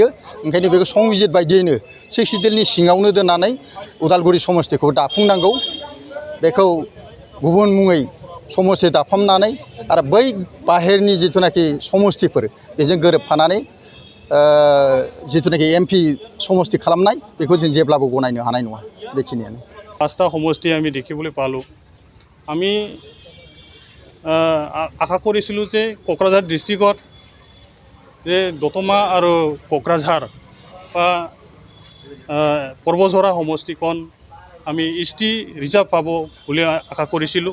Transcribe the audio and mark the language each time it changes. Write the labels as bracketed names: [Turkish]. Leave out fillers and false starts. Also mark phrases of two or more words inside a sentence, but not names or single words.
[Bodo] ओंखायनो बेखौ संबिजित बायदियैनो 6 सिडुलनि सिङावनो दोननानै उदालगुरि समस्तिखौ दाफुंनांगौ। बेखौ गुबुन मुङै समस्ति दाफामनानै आरो बै बाहेरनि जिथुनाखि समस्तिफोर बेजों गोरोबफानानै जिथुनाखि एमपि समस्ति खालामनाय बेखौ जों जेब्लाबो गनायनो हानाय नङा। बेखिनियानो। [Assamese] 5টা সমষ্টি আমি দেখিবলৈ পালোঁ। আমি আশা কৰিছিলোঁ যে কোকৰাঝাৰ ডিষ্ট্ৰিক্টত যে দতমা আৰু কোকৰাঝাৰ বা পৰ্বজৰা সমষ্টিখন আমি [English] ST reserve [Assamese] পাব বুলি আশা কৰিছিলোঁ।